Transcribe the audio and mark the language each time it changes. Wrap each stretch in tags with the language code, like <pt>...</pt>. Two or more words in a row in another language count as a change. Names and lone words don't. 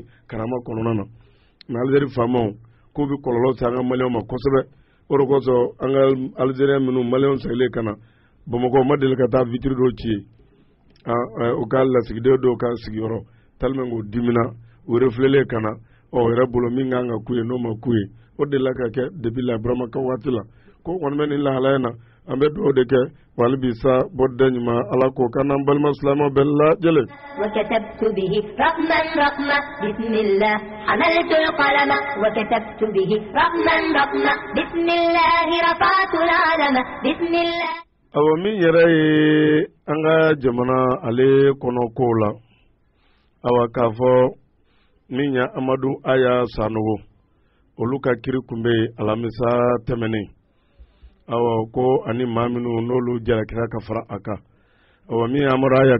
<bm>karama kɔnɔna na mais Algérie faamaw k'u bɛ kɔlɔlɔ se an ka maliyɛnw ma kosɛbɛ o de kosɔn an ka Algérien minnu maliyɛnw sigilen ka na Bamakɔ ma deli ka taa vitre dɔw ci ye u ka lasigiden dɔw ka sigiyɔrɔ tellement k'u dimina u refléter ka na yɛrɛ bolo min kan ka k'u ye n'o ma k'u ye o delila ka kɛ depuis Laburama ka waati la ko kɔni bɛ nin lahalaya na an bɛ dugawu de kɛ wa hali bi sa bɔda ɲuman Ala k'o kan n'an balima silamɛw bɛɛ lajɛlen.</bm> <ar>وكتبت به رقما رقما بسم الله حملت القلم وكتبت به رقما رقما بسم الله رفعت العلم بسم الله.</ar> <bm>Awɔ min yɛrɛ ye an ka jamana ale kɔnɔ kow la awa k'a fɔ min ya Amadu Aya Sanogo olu ka kiri kun bɛ alamisa tɛmɛnen ko ani maa minnu n'olu jalakira ka fara a kan min ye Amadu Aya</bm>